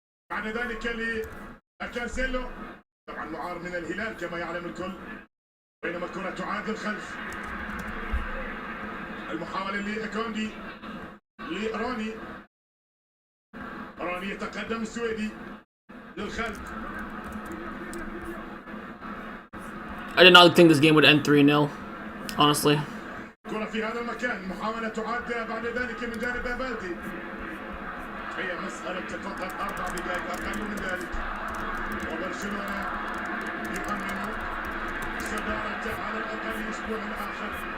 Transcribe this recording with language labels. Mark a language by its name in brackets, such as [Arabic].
[Arabic] بعد ذلك لكانسيلو، طبعا معار من الهلال كما يعلم الكل. بينما الكرة تعاد للخلف. المحاولة لكوندي لروني. روني يتقدم السويدي للخلف. [English] I did not think this game would end 3-0, honestly. [Arabic] كرة في هذا المكان، محاولة تعاد بعد ذلك من جانب أبادي. هي مسألة فقط 4 دقائق أقل من ذلك، وبرشلونة يؤمن صدارة على الأقل الأسبوع الآخر.